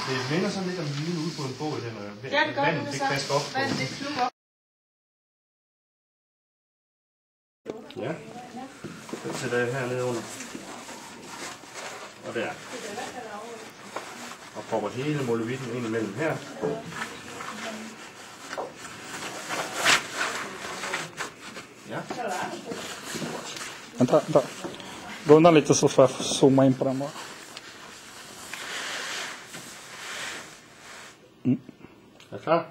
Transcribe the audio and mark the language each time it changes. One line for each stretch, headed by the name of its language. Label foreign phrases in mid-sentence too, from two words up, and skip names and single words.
Danish: vender sådan lidt om hylden ude på en båd, der når Ja, det gør vandet det det så. klasker op på. Vandet det klukker op. Ja. Den sætter jeg hernede under. Og der. Og propper hele molevitten ind imellem her. Ja.
Swedish: Vänta, vänta. Gå undan lite så får jag zooma in på den bara.
Danish: Er du klar?